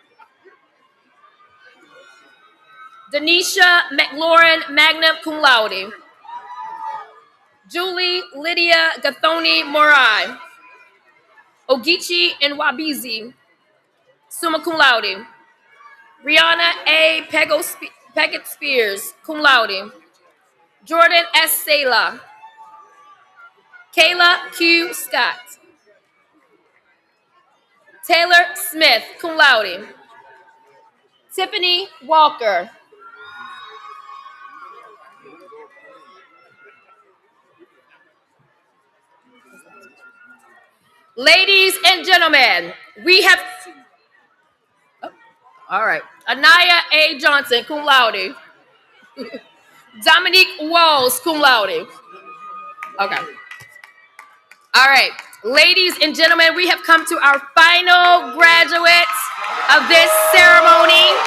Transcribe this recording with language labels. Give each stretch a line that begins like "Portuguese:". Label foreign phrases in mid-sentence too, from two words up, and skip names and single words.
English: Denisha McLaurin,
Latin: magna cum laude.
English: Julie Lydia Gathoni Morai. Ogichi Nwabizi,
Latin: summa cum laude.
English: Rihanna A. Peggett Spears,
Latin: cum laude.
English: Jordan S. Sala. Kayla Q. Scott. Taylor Smith,
Latin: cum laude.
English: Tiffany Walker. Ladies and gentlemen, we have... Oh, all right. Anaya A. Johnson,
Latin: cum laude.
English: Dominique Walls,
Latin: cum laude.
English: Okay. All right. Ladies and gentlemen, we have come to our final graduates of this ceremony.